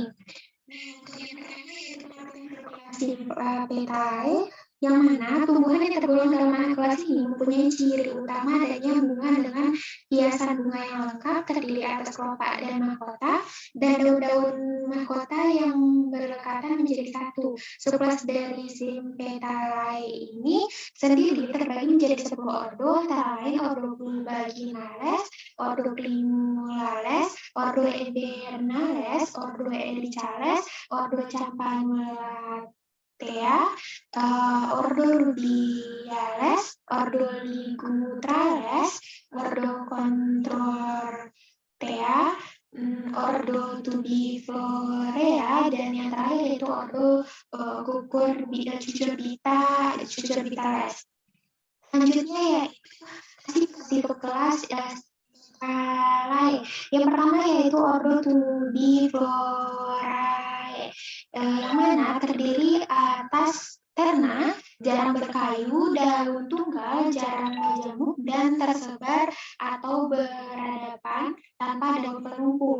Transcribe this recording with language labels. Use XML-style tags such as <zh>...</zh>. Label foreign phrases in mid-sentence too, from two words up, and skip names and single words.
<id>Nah, untuk yang pertama yaitu Simpetalae, yang mana tumbuhan yang tergolong dalam anak kelas ini mempunyai ciri utama adanya bunga dengan hiasan bunga yang lengkap terdiri atas kelopak dan mahkota, dan daun-daun mahkota yang berlekatan menjadi satu. Subkelas dari Simpetalae ini sendiri terbagi menjadi 10 ordo, antara lain ordo Pluvaginales, ordo Primulales, ordo Ebernales, ordo Elicales, ordo Campanulatea, ordo Rubiales, ordo Ligustrales, ordo Contortea, ordo Tubiflorea, dan yang terakhir yaitu ordo Cucurbitales. Selanjutnya yaitu tipe kelas Spalae. Yang pertama yaitu ordo Tubiflorae, yang mana terdiri atas terna, jarang berkayu, daun tunggal, jarang majemuk, dan tersebar atau berhadapan tanpa daun penumpu.</id>